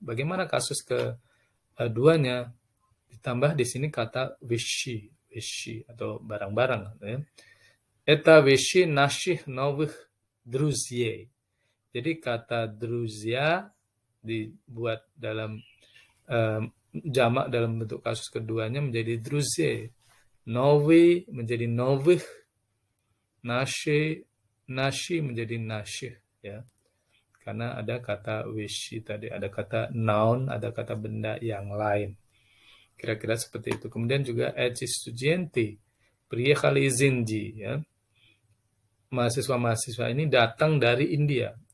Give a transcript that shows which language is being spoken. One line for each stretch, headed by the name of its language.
Indonesian: Bagaimana kasus keduanya? Ditambah di sini kata вещи atau barang-barang ya.
Russian: Это вещи наших новых друзей.
Indonesian: Jadi kata друзья dibuat dalam jamak dalam bentuk kasus keduanya menjadi друзей. Новый menjadi новых, наши menjadi наших ya. Karena ada kata вещи tadi, ada kata noun, ada kata benda yang lain. Kira-kira seperti itu. Kemudian juga
Russian: эти студенты приехали из Индии ya.
Indonesian: Mahasiswa-mahasiswa ini datang dari India.